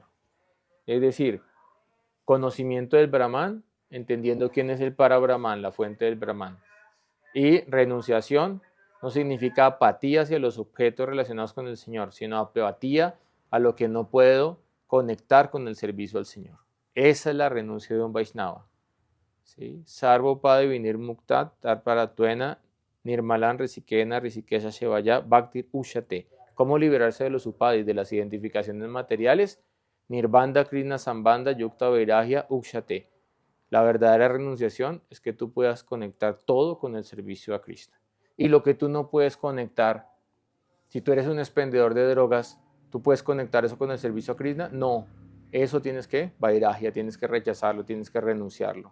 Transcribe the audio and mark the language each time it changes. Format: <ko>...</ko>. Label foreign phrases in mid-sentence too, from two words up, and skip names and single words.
<es>Es decir, conocimiento del Brahman, entendiendo quién es el Para-Brahman, la fuente del Brahman. Y renunciación no significa apatía hacia los objetos relacionados con el Señor, sino apatía a lo que no puedo conectar con el servicio al Señor. Esa es la renuncia de un Vaishnava. ¿Sí?</es> <sa>Sarvo pada vinir muktat tarparatuena nirmalan risikena risikesha shevaya bhaktir ushate.</sa> <es>¿Cómo liberarse de los upadis, de las identificaciones materiales?</es> <sa>Nirbanda krishna sambanda yukta vairagya ukshate.</sa> <es>La verdadera renunciación es que tú puedas conectar todo con el servicio a Krishna. Y lo que tú no puedes conectar, si tú eres un expendedor de drogas, ¿tú puedes conectar eso con el servicio a Krishna? No, eso tienes que, vairagya, tienes que rechazarlo, tienes que renunciarlo.</es>